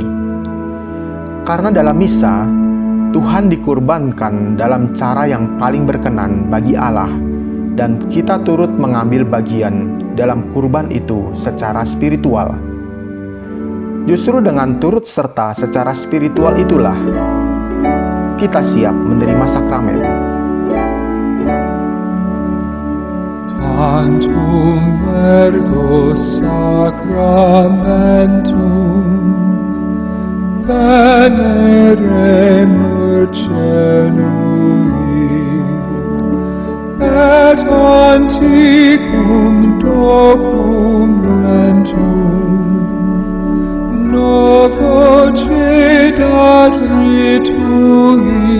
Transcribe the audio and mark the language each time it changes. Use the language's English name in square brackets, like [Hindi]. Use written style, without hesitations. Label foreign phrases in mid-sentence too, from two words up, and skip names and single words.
[Indonesian] Karena dalam misa, Tuhan dikurbankan dalam cara yang paling berkenan bagi Allah, dan kita turut mengambil bagian dalam kurban itu secara spiritual. Justru dengan turut serta secara spiritual itulah kita siap menerima sakramen. [Latin] Tantum ergo sacramentum veneremur cenui et antiquum documentum novo cedat ritui